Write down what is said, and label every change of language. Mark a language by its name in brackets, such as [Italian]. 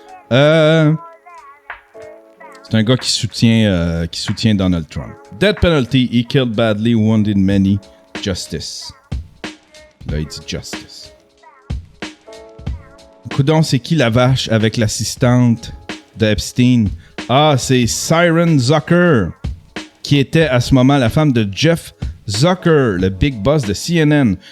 [French] C'est un gars qui soutient Donald Trump. [English] Death penalty, he killed badly, wounded many, justice. [French] Là, il dit justice. Coudon, c'est qui la vache avec l'assistante de Epstein? Ah, c'est Siren Zucker, qui était à ce moment la femme de Jeff Zucker, le big boss de CNN.